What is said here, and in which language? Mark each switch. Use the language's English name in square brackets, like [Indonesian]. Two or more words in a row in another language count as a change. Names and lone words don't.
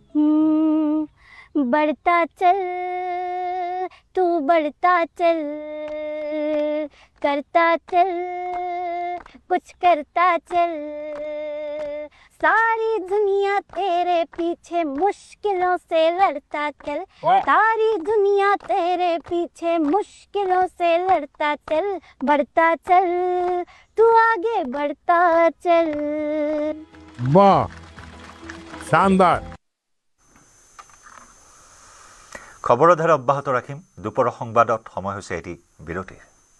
[Hindi] बढ़ता चल तू बढ़ता चल करता चल कुछ करता चल सारी दुनिया तेरे पीछे मुश्किलों से लड़ता चल सारी दुनिया तेरे पीछे मुश्किलों से लड़ता चल बढ़ता चल तू आगे बढ़ता चल वाह शानदार [Assamese] খবৰৰ ধাৰা অব্যাহত ৰাখিম দুপৰৰ সংবাদত সময় হৈছে এটি বিৰতিৰ